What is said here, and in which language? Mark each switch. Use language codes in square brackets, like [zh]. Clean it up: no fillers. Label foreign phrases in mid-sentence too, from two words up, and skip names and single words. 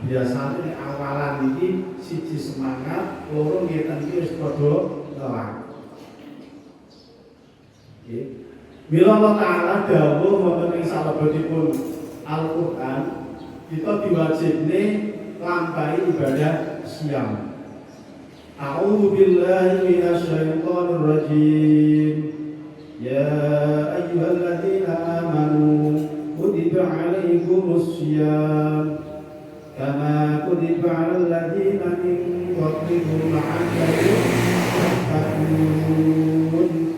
[jv] Biasane awalan iki siji semangat, loro ngeten iki wis padha lelak. Nggih. Mila Allah Ta'ala dawuh wonten ing salebetipun Al-Qur'an, kita diwajibne lampahi ibadah siang. [ar] أعوذ بالله من الشيطان الرجيم. يا أيها الذين آمنوا كتب عليكم الصيام كما كتب على الذين من قبلكم لعلكم تتقون.